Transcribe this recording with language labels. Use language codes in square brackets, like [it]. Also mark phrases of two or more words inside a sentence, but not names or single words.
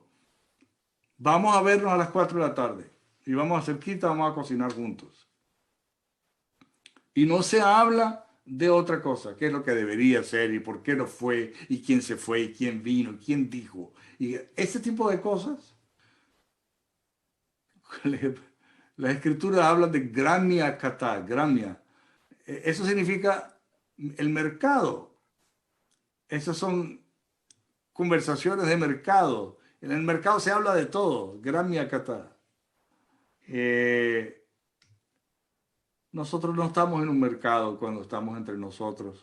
[es] Vamos a vernos a las 4 de la tarde y vamos a hacer quita, vamos a cocinar juntos. Y no se habla de otra cosa, qué es lo que debería ser y por qué no fue y quién se fue y quién vino y quién dijo. Y ese tipo de cosas, las escrituras hablan de [sa] ग्राम्य कथा, [es] gramya. Eso significa el mercado. Esas son conversaciones de mercado. En el mercado se habla de todo, [sa] ग्राम्य कथा. [es] Nosotros no estamos en un mercado cuando estamos entre nosotros.